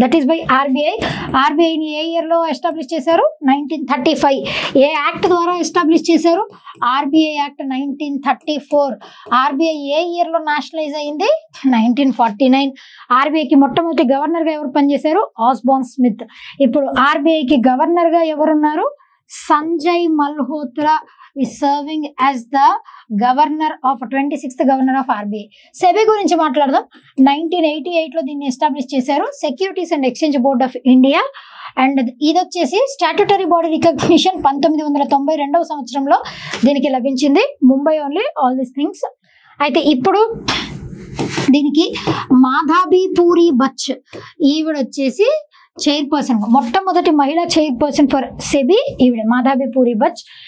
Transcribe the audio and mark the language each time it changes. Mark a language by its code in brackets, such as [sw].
[en] That is by RBI. [te] ఆర్బిఐని ఏ ఇయర్లో establish చేశారు? 1935. ఏ act ద్వారా ఎస్టాబ్లిష్ చేశారు? RBI act 1934. ఆర్బిఐ ఏ ఇయర్లో నేషనలైజ్ అయింది? 1949. ఆర్బిఐకి మొట్టమొదటి గవర్నర్గా ఎవరు పనిచేశారు? Osborn Smith. ఇప్పుడు ఆర్బిఐకి గవర్నర్గా ఎవరున్నారు? [en] Sanjay Malhotra is serving as the governor of 26th governor of RBI. [te] SEBI గురించి మాట్లాడదాం. 1988లో దీన్ని ఎస్టాబ్లిష్ చేశారు, securities and exchange board of India. And ఇది వచ్చేసి స్టాట్యుటరీ బాడీ రికగ్నిషన్ 1992వ సంవత్సరంలో దీనికి లభించింది. [en] Mumbai only all these things. [te] అయితే ఇప్పుడు దీనికి మాధాబీ పూరి బచ్ ఈవిడ వచ్చేసి చైర్పర్సన్, మొట్టమొదటి మహిళా చైర్పర్సన్ ఫర్ సెబీ ఈవిడ మాధాబీ పూరి బచ్.